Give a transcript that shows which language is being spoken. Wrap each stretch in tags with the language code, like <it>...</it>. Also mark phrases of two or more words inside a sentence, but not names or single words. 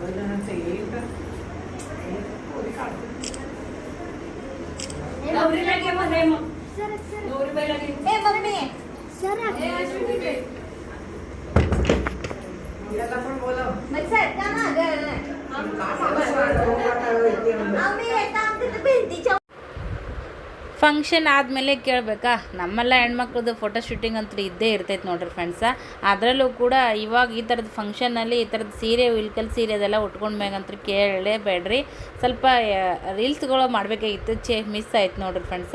<mr>नवरीला घे मध्ये मग नवरीबाईला घे ए मम्मी सर याला पण बोलव मग सर का माग आम्ही येता आमच्या भिंतीच्या</mr> <kn>ಫಂಕ್ಷನ್ ಆದಮೇಲೆ ಕೇಳಬೇಕಾ ನಮ್ಮೆಲ್ಲ ಹೆಣ್ಮಕ್ಳದ್ದು</kn> <en>photo shooting</en> <kn>ಅಂತೂ ಇದ್ದೇ ಇರ್ತೈತೆ ನೋಡ್ರಿ ಫ್ರೆಂಡ್ಸ. ಅದರಲ್ಲೂ ಕೂಡ ಇವಾಗ ಈ ಥರದ ಫಂಕ್ಷನಲ್ಲಿ ಈ ಥರದ ಸೀರೆ ಇಲ್ಕಲ್ ಸೀರೆ ಅದೆಲ್ಲ ಉಟ್ಕೊಂಡು ಮ್ಯಾಗಂತೂ ಕೇಳಲೇಬೇಡ್ರಿ. ಸ್ವಲ್ಪ ರೀಲ್ಸ್ಗಳು ಮಾಡಬೇಕಾಗಿತ್ತು, ಮಿಸ್ ಆಯ್ತು ನೋಡ್ರಿ ಫ್ರೆಂಡ್ಸ.</kn>